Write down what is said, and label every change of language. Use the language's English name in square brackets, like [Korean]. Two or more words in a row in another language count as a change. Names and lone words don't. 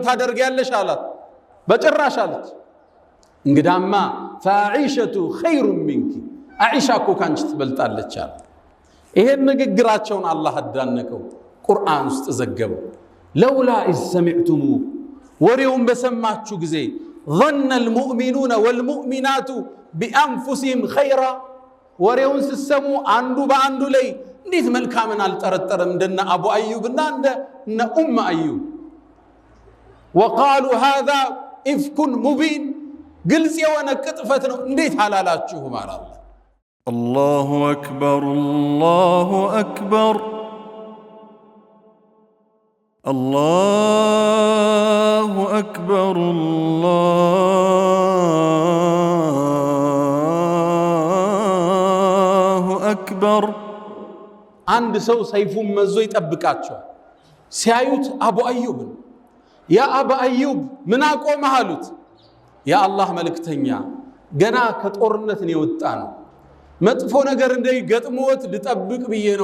[Amharic] ታደርጊያለሽ አላት። በጭራሽ አለች። እንግዳማ [Arabic] فعائشة خير منك [Amharic] አኢሻ እኮ ካንቺ ትበልጣለች አለ። ይሄን ንግግራቸውን አላህ አዳነቀው፣ ቁርአን ውስጥ ዘገበው። [Arabic] لولا إذ سمعتموه [Amharic] ወሬውን በሰማችሁ ጊዜ [Arabic] ظن المؤمنون والمؤمنات بأنفسهم خيرا [Amharic] ወሬውን ሲሰሙ አንዱ በአንዱ ላይ እንዴት መልካምን አልጠረጠረም እንደነ አቡ አዩብና እንደነ ኡም አዩብ። [Arabic] وقالوا هذا إفك مبين [Amharic] ግልጽ የሆነ ቅጥፈት ነው እንዴት አላላችሁ ማለት ነው። [Arabic] الله أكبر الله أكبر الله أكبر الله أكبر [Amharic] አንድ ሰው ሰይፉን መዞ ይጠብቃቸዋል። ሲያዩት አቡ አዩብን ያ አቡ አዩብ ምን አቆመህ አሉት። ያ አላህ መልእክተኛ ገና ከጦርነት ነው የወጣ ነው፣ መጥፎ ነገር እንዳይገጥሞት ልጠብቅ ብዬ ነው